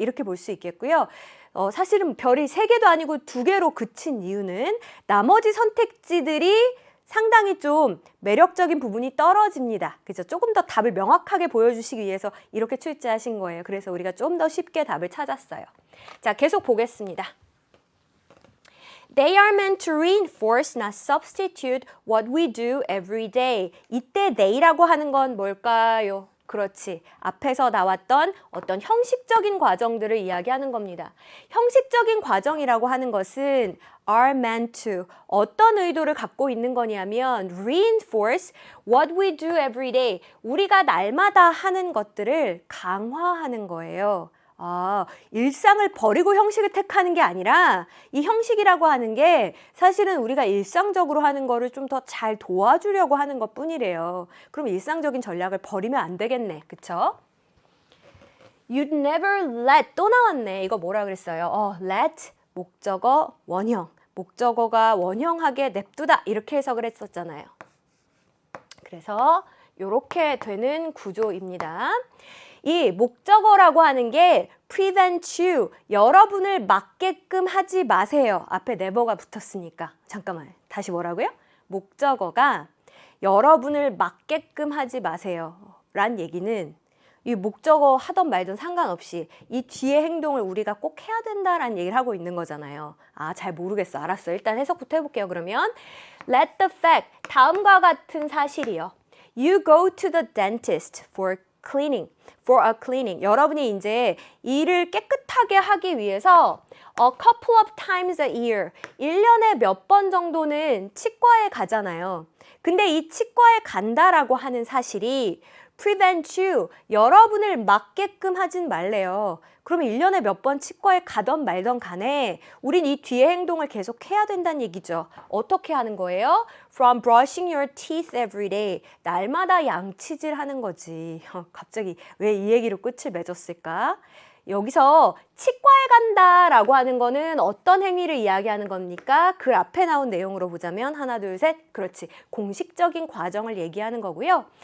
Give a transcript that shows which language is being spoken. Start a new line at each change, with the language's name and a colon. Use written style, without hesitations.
Korean: 이렇게 볼 수 있겠고요. 사실은 별이 3개도 아니고 2개로 그친 이유는 나머지 선택지들이 상당히 좀 매력적인 부분이 떨어집니다. 그죠? 조금 더 답을 명확하게 보여주시기 위해서 이렇게 출제하신 거예요. 그래서 우리가 좀 더 쉽게 답을 찾았어요. 자, 계속 보겠습니다.
English: They are meant to reinforce, not substitute what we do every day.
Korean: 이때 they라고 하는 건 뭘까요? 그렇지. 앞에서 나왔던 어떤 형식적인 과정들을 이야기하는 겁니다. 형식적인 과정이라고 하는 것은 are meant to 어떤 의도를 갖고 있는 거냐면
English: reinforce what we do every day.
Korean: 우리가 날마다 하는 것들을 강화하는 거예요. 일상을 버리고 형식을 택하는 게 아니라 이 형식이라고 하는 게 사실은 우리가 일상적으로 하는 거를 좀 더 잘 도와주려고 하는 것 뿐이래요. 그럼 일상적인 전략을 버리면 안 되겠네. 그쵸?
English: You'd never let
Korean: 또 나왔네. 이거 뭐라 그랬어요? let 목적어 원형. 목적어가 원형하게 냅두다 이렇게 해석을 했었잖아요. 그래서 이렇게 되는 구조입니다. 이 목적어라고 하는 게 prevent you, 여러분을 막게끔 하지 마세요. 앞에 never가 붙었으니까. 잠깐만, 다시 뭐라고요? 목적어가 여러분을 막게끔 하지 마세요. 란 얘기는 이 목적어 하던 말든 상관없이 이 뒤에 행동을 우리가 꼭 해야 된다라는 얘기를 하고 있는 거잖아요. 잘 모르겠어. 알았어. 일단 해석부터 해볼게요. 그러면 let the fact, 다음과 같은 사실이요.
English: You go to the dentist for a cleaning.
Korean: 여러분이 이제 이를 깨끗하게 하기 위해서
English: a couple of times a year,
Korean: 1년에 몇 번 정도는 치과에 가잖아요. 근데 이 치과에 간다라고 하는 사실이 prevent you, 여러분을 막게끔 하진 말래요. 그러면 1년에 몇 번 치과에 가던 말던 간에 우린 이 뒤에 행동을 계속 해야 된다는 얘기죠. 어떻게 하는 거예요?
English: From brushing your teeth every day.
Korean: 날마다 양치질 하는 거지. 갑자기 왜 이 얘기로 끝을 맺었을까? 여기서 치과에 간다라고 하는 거는 어떤 행위를 이야기하는 겁니까? 그 앞에 나온 내용으로 보자면 하나, 둘, 셋. 그렇지. 공식적인 과정을 얘기하는 거고요.